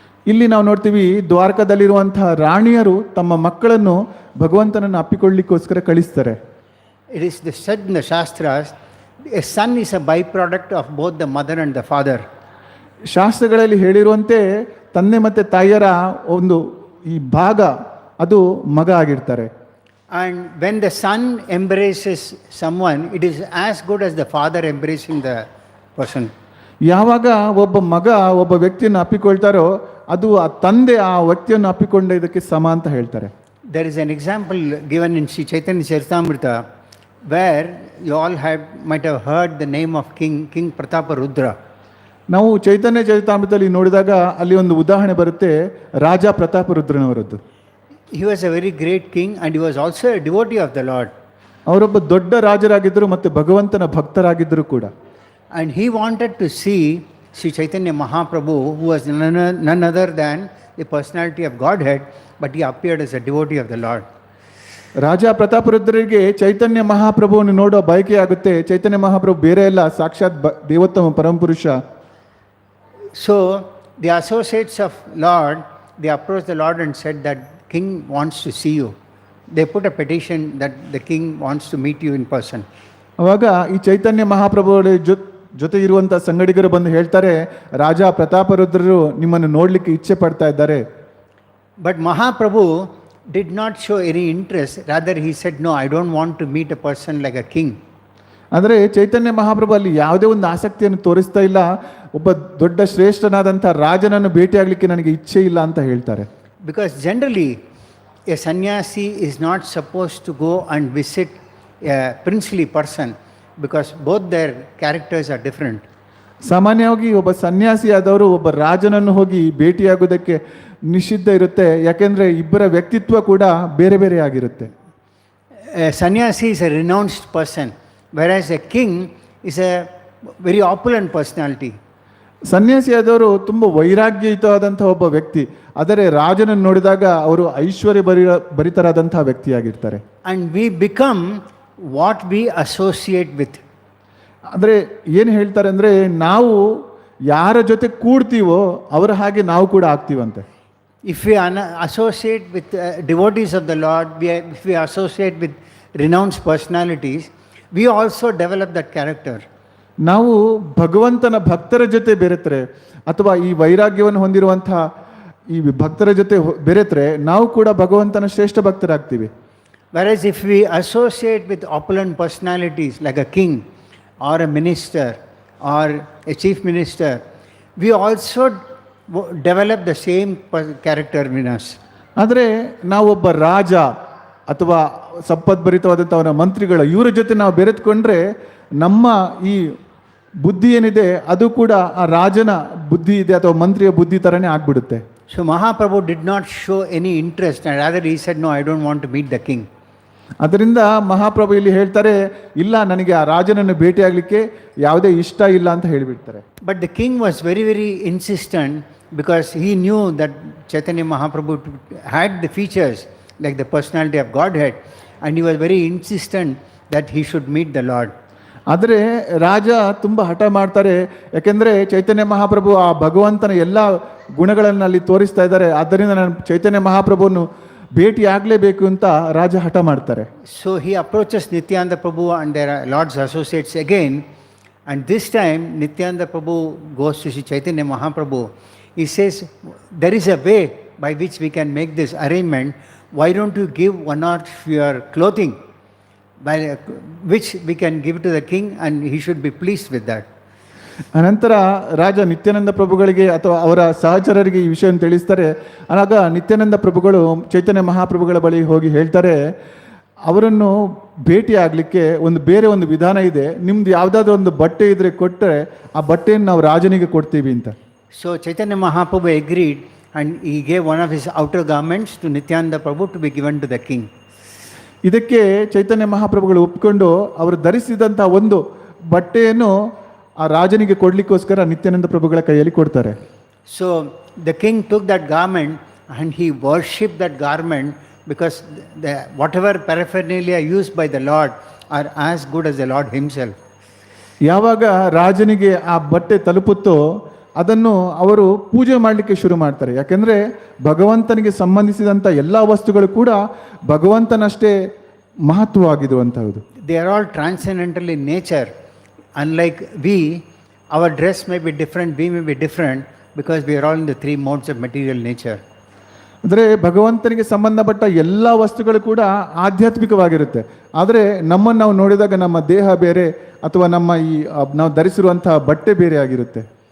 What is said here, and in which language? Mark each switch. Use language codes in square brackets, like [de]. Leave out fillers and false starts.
[kn] ಇಲ್ಲಿ ನಾವು ನೋಡ್ತೀವಿ ದ್ವಾರಕದಲ್ಲಿರುವಂತಹ ರಾಣಿಯರು ತಮ್ಮ ಮಕ್ಕಳನ್ನು ಭಗವಂತನನ್ನು ಅಪ್ಪಿಕೊಳ್ಳಿಕ್ಕೋಸ್ಕರ ಕಳಿಸ್ತಾರೆ. [en] It is said in the Shastras, a son is a byproduct of both the mother and the father. [kn] ಶಾಸ್ತ್ರಗಳಲ್ಲಿ ಹೇಳಿರುವಂತೆ ತಂದೆ ಮತ್ತು ತಾಯಿಯರ ಒಂದು ಈ ಭಾಗ ಅದು ಮಗ ಆಗಿರ್ತಾರೆ. [en] And when the son embraces someone, it is as good as the father embracing the person. [kn] ಯಾವಾಗ ಒಬ್ಬ ಮಗ ಒಬ್ಬ ವ್ಯಕ್ತಿಯನ್ನು ಅಪ್ಪಿಕೊಳ್ತಾರೋ ಅದು ಆ ತಂದೆ ಆ ವ್ಯಕ್ತಿಯನ್ನು ಅಪ್ಪಿಕೊಂಡ ಇದಕ್ಕೆ ಸಮ ಅಂತ ಹೇಳ್ತಾರೆ. [en] There is an example given in Sri Chaitanya Charitamrita where you all might have heard the name of King Prataparudra. [kn] ನಾವು ಚೈತನ್ಯ ಚರಿತಾಮೃತದಲ್ಲಿ ನೋಡಿದಾಗ ಅಲ್ಲಿ ಒಂದು ಉದಾಹರಣೆ ಬರುತ್ತೆ, ರಾಜ ಪ್ರತಾಪರುದ್ರನವರದ್ದು. [en] He was a very great king and he was also a devotee of the Lord. [kn] ಅವರೊಬ್ಬ ದೊಡ್ಡ ರಾಜರಾಗಿದ್ದರು ಮತ್ತು ಭಗವಂತನ ಭಕ್ತರಾಗಿದ್ದರು ಕೂಡ. [en] And he wanted to see Sri Chaitanya Mahaprabhu, who was none other than the personality of Godhead, but he appeared as a devotee of the Lord. [kn] ರಾಜ ಪ್ರತಾಪರುದ್ರರಿಗೆ ಚೈತನ್ಯ ಮಹಾಪ್ರಭುವನ್ನು ನೋಡೋ ಬಯಕೆ ಆಗುತ್ತೆ. ಚೈತನ್ಯ ಮಹಾಪ್ರಭು ಬೇರೆ ಎಲ್ಲ ಸಾಕ್ಷಾತ್ ದೇವೋತ್ತಮ ಪರಮಪುರುಷ. [en] So the associates of Lord, they approached the Lord and said that king wants to see you. They put a petition that the king wants to meet you in person. [kn] ಅವಾಗ ಈ ಚೈತನ್ಯ ಮಹಾಪ್ರಭುಗಳ ಜೊತೆ ಇರುವಂಥ ಸಂಗಡಿಗರು ಬಂದು ಹೇಳ್ತಾರೆ, ರಾಜ ಪ್ರತಾಪರುದ್ರರು ನಿಮ್ಮನ್ನು ನೋಡಲಿಕ್ಕೆ ಇಚ್ಛೆ ಪಡ್ತಾ ಇದ್ದಾರೆ. [en] But Mahaprabhu did not show any interest. Rather he said, no, I don't want to meet a person like a king. [kn] ಆದರೆ ಚೈತನ್ಯ ಮಹಾಪ್ರಭು ಅಲ್ಲಿ ಯಾವುದೇ ಒಂದು ಆಸಕ್ತಿಯನ್ನು ತೋರಿಸ್ತಾ ಇಲ್ಲ. ಒಬ್ಬ ದೊಡ್ಡ ಶ್ರೇಷ್ಠನಾದಂಥ ರಾಜನನ್ನು ಭೇಟಿಯಾಗಲಿಕ್ಕೆ ನನಗೆ ಇಚ್ಛೆ ಇಲ್ಲ ಅಂತ ಹೇಳ್ತಾರೆ. [en] Because generally a sannyasi is not supposed to go and visit a princely person because both their characters are different. [kn] ಸಾಮಾನ್ಯವಾಗಿ ಒಬ್ಬ ಸನ್ಯಾಸಿ ಆದವರು ಒಬ್ಬ ರಾಜನನ್ನು ಹೋಗಿ ಭೇಟಿಯಾಗೋದಕ್ಕೆ ನಿಷಿದ್ಧ ಇರುತ್ತೆ, ಯಾಕೆಂದರೆ ಇಬ್ಬರ ವ್ಯಕ್ತಿತ್ವ ಕೂಡ ಬೇರೆ ಬೇರೆ ಆಗಿರುತ್ತೆ. [en] A sannyasi is a renounced person, whereas a king is a very opulent personality. [kn] ಸನ್ಯಾಸಿ ಆದವರು ತುಂಬ ವೈರಾಗ್ಯಯುತವಾದಂಥ ಒಬ್ಬ ವ್ಯಕ್ತಿ, ಆದರೆ ರಾಜನನ್ನು ನೋಡಿದಾಗ ಅವರು ಐಶ್ವರ್ಯ ಭರಿತರಾದಂತಹ ವ್ಯಕ್ತಿಯಾಗಿರ್ತಾರೆ. [en] And we become what we associate with. [kn] ಅಂದರೆ ಏನು ಹೇಳ್ತಾರೆ ಅಂದರೆ, ನಾವು ಯಾರ ಜೊತೆ ಕೂಡ್ತೀವೋ ಅವರ ಹಾಗೆ ನಾವು ಕೂಡ ಆಗ್ತೀವಂತೆ. [en] If we associate with devotees of the Lord, if we associate with renounced personalities, we also develop that character. [kn] ನಾವು ಭಗವಂತನ ಭಕ್ತರ ಜೊತೆ ಬೆರೆತರೆ ಅಥವಾ ಈ ವೈರಾಗ್ಯವನ್ನು ಹೊಂದಿರುವಂತಹ ಈ ಭಕ್ತರ ಜೊತೆ ಬೆರೆತರೆ ನಾವು ಕೂಡ ಭಗವಂತನ ಶ್ರೇಷ್ಠ ಭಕ್ತರಾಗ್ತೀವಿ. [en] Whereas if we associate with opulent personalities like a king or a minister or a chief minister, we also develop the same character in us. [kn] ಆದರೆ ನಾವೊಬ್ಬ ರಾಜ ಅಥವಾ ಸಂಪದ್ಭರಿತವಾದಂಥವರ ಮಂತ್ರಿಗಳ ಇವರ ಜೊತೆ ನಾವು ಬೆರೆತುಕೊಂಡ್ರೆ ನಮ್ಮ ಈ ಬುದ್ಧಿ ಏನಿದೆ ಅದು ಕೂಡ ಆ ರಾಜನ ಬುದ್ಧಿ ಇದೆ ಅಥವಾ ಮಂತ್ರಿಯ ಬುದ್ಧಿ ಥರನೇ ಆಗ್ಬಿಡುತ್ತೆ. [en] So Mahaprabhu did not show any interest, and rather he said, no, I don't want to meet the king. [kn] ಅದರಿಂದ ಮಹಾಪ್ರಭು ಇಲ್ಲಿ ಹೇಳ್ತಾರೆ, ಇಲ್ಲ ನನಗೆ ಆ ರಾಜನನ್ನು ಭೇಟಿಯಾಗಲಿಕ್ಕೆ ಯಾವುದೇ ಇಷ್ಟ ಇಲ್ಲ ಅಂತ ಹೇಳಿಬಿಡ್ತಾರೆ. [en] But the king was very, very insistent because he knew that Chaitanya Mahaprabhu had the features like the personality of Godhead, and he was very insistent that he should meet the Lord. [kn] ಆದರೆ ರಾಜ ತುಂಬ ಹಠ ಮಾಡ್ತಾರೆ, ಯಾಕೆಂದರೆ ಚೈತನ್ಯ ಮಹಾಪ್ರಭು ಆ ಭಗವಂತನ ಎಲ್ಲ ಗುಣಗಳನ್ನು ಅಲ್ಲಿ ತೋರಿಸ್ತಾ ಇದ್ದಾರೆ, ಆದ್ದರಿಂದ ನಾನು ಚೈತನ್ಯ ಮಹಾಪ್ರಭುವನ್ನು ಭೇಟಿ ಆಗಲೇಬೇಕು ಅಂತ ರಾಜ ಹಠ ಮಾಡ್ತಾರೆ. [en] So he approaches Nityananda Prabhu and their Lord's associates again, and this time Nityananda Prabhu goes to see Chaitanya Mahaprabhu. He says, there is a way by which we can make this arrangement. Why don't you give one of your clothing, by which we can give to the king and he should be pleased with that. [kn] ಅನಂತರ ರಾಜ ನಿತ್ಯಾನಂದ ಪ್ರಭುಗಳಿಗೆ ಅಥವಾ ಅವರ ಸಹಚರರಿಗೆ ಈ ವಿಷಯವನ್ನು ತಿಳಿಸ್ತಾರೆ. ಆಗ ನಿತ್ಯಾನಂದ ಪ್ರಭುಗಳು ಚೈತನ್ಯ ಮಹಾಪ್ರಭುಗಳ ಬಳಿ ಹೋಗಿ ಹೇಳ್ತಾರೆ, ಅವರನ್ನು ಭೇಟಿ ಆಗಲಿಕ್ಕೆ ಬೇರೆ ಒಂದು ವಿಧಾನ ಇದೆ, ನಿಮ್ದು ಯಾವುದಾದ್ರೂ ಒಂದು ಬಟ್ಟೆ ಇದ್ರೆ ಕೊಟ್ಟರೆ ಆ ಬಟ್ಟೆಯನ್ನು ನಾವು ರಾಜನಿಗೆ ಕೊಡ್ತೀವಿ ಅಂತ. [en] So Chaitanya Mahaprabhu agreed and he gave one of his outer garments to Nityananda Prabhu to be given to the king. [kn] ಇದಕ್ಕೆ ಚೈತನ್ಯ ಮಹಾಪ್ರಭುಗಳು ಒಪ್ಪಿಕೊಂಡು ಅವರು ಧರಿಸಿದಂಥ ಒಂದು ಬಟ್ಟೆಯನ್ನು ಆ ರಾಜನಿಗೆ ಕೊಡ್ಲಿಕ್ಕೋಸ್ಕರ ನಿತ್ಯಾನಂದ ಪ್ರಭುಗಳ ಕೈಯಲ್ಲಿ ಕೊಡ್ತಾರೆ. [en] So the king took that garment and he worshipped that garment because whatever paraphernalia used by the Lord are as good as the Lord himself. [kn] ಯಾವಾಗ ರಾಜನಿಗೆ ಆ ಬಟ್ಟೆ ತಲುಪುತ್ತೋ ಅದನ್ನು ಅವರು ಪೂಜೆ ಮಾಡಲಿಕ್ಕೆ ಶುರು ಮಾಡ್ತಾರೆ, ಯಾಕೆಂದರೆ ಭಗವಂತನಿಗೆ ಸಂಬಂಧಿಸಿದಂಥ ಎಲ್ಲ ವಸ್ತುಗಳು ಕೂಡ ಭಗವಂತನಷ್ಟೇ ಮಹತ್ವವಾಗಿರುವಂಥದ್ದು. [en] They are all transcendental in nature. Unlike we, our dress may be different, we may be different because we are all in the three modes of material nature. [kn] ಅಂದರೆ ಭಗವಂತನಿಗೆ ಸಂಬಂಧಪಟ್ಟ ಎಲ್ಲ ವಸ್ತುಗಳು ಕೂಡ ಆಧ್ಯಾತ್ಮಿಕವಾಗಿರುತ್ತೆ, ಆದರೆ ನಮ್ಮನ್ನು ನಾವು ನೋಡಿದಾಗ ನಮ್ಮ ದೇಹ ಬೇರೆ ಅಥವಾ ನಮ್ಮ ಈ ನಾವು ಧರಿಸಿರುವಂತಹ ಬಟ್ಟೆ ಬೇರೆ ಆಗಿರುತ್ತೆ.